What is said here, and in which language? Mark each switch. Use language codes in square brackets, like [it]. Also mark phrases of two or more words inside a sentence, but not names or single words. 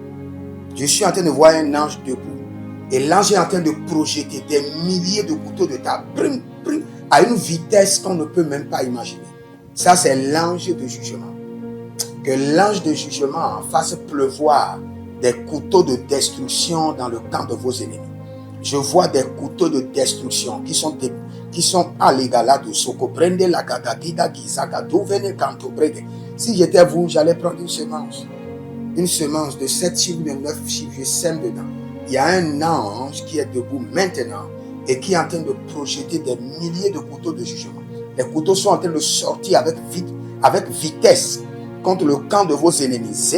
[fr] Je suis en train de voir un ange debout. Et l'ange est en train de projeter des milliers de couteaux de table à une vitesse qu'on ne peut même pas imaginer. Ça, c'est l'ange de jugement. Que l'ange de jugement fasse pleuvoir des couteaux de destruction dans le camp de vos ennemis. Je vois des couteaux de destruction qui sont à l'égal de Soko. Prende la gagagida gizaga dovene kanto brede. Si j'étais vous, j'allais prendre une semence. Une semence de 7 chiffres, de 9 chiffres, je sème dedans. Il y a un ange qui est debout maintenant et qui est en train de projeter des milliers de couteaux de jugement. Les couteaux sont en train de sortir avec vitesse contre le camp de vos ennemis.